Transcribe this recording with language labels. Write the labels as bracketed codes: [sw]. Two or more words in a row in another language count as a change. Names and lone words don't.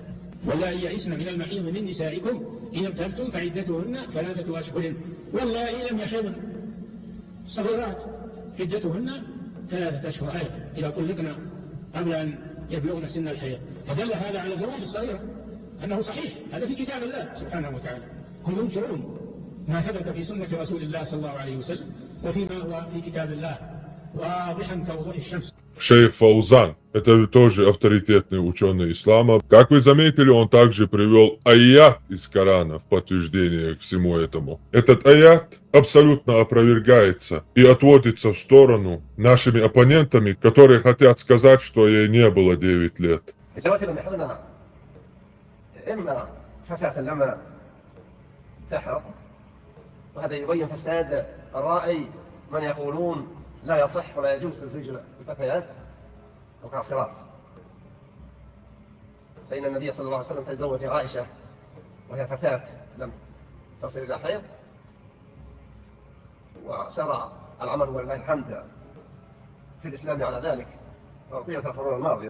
[ar] واللائي يئسن من المحيض من نسائكم إن ارتبتم فعدتهن 3 أشهر واللائي لم يحضن صغيرات عدتهن 3 أشهر أيضا إذا طلقن قبل أن يبلغن سن الحيض. فدل هذا على زواج الصغيرة أنه صحيح، هذا في كتاب الله سبحانه وتعالى. هم ينكرون ما ثبت في سنة رسول الله صلى الله عليه وسلم وفيما هو في كتاب الله واضحا كوضوح الشمس. [ru] Шейх Фаузан, это тоже авторитетный ученый ислама. Как вы заметили, он также привел аят из Корана в подтверждение к всему этому. Этот аят абсолютно опровергается и отводится в сторону нашими оппонентами, которые хотят сказать, что ей не было 9 лет. [ar] وهذا يبين فساد الرأي من يقولون لا يصح ولا يجوز تزويج الفتيات القاصرات. فإن النبي صلى الله عليه وسلم تزوج عائشة وهي فتاة لم تصل إلى حيض، وسرى العمل ولله الحمد في الإسلام على ذلك طيلة القرون الماضية.